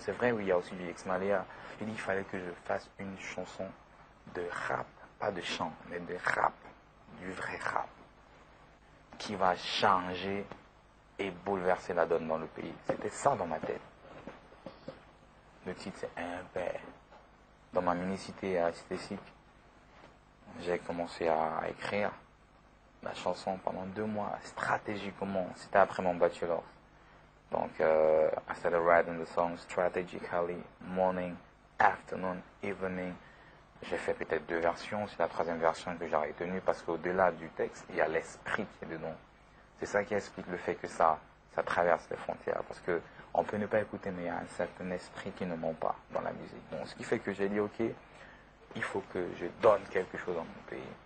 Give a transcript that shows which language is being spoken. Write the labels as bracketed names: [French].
[French] C'est vrai, oui, il y a aussi du X-Malia. Il dit qu'il fallait que je fasse une chanson de rap, pas de chant, mais de rap, du vrai rap, qui va changer et bouleverser la donne dans le pays. C'était ça dans ma tête. Le titre, c'est Un père. Dans ma mini-cité à Cité-Sic, j'ai commencé à écrire la chanson pendant 2 mois, stratégiquement. C'était après mon bachelor. [English] Donc, I started writing the song strategically, morning, afternoon, evening. [French] J'ai fait peut-être 2 versions. C'est la 3e version que j'ai retenue parce qu'au-delà du texte, il y a l'esprit qui est dedans. C'est ça qui explique le fait que ça traverse les frontières. Parce que on peut ne pas écouter, mais il y a un certain esprit qui ne ment pas dans la musique. Donc, ce qui fait que j'ai dit, ok, il faut que je donne quelque chose dans mon pays.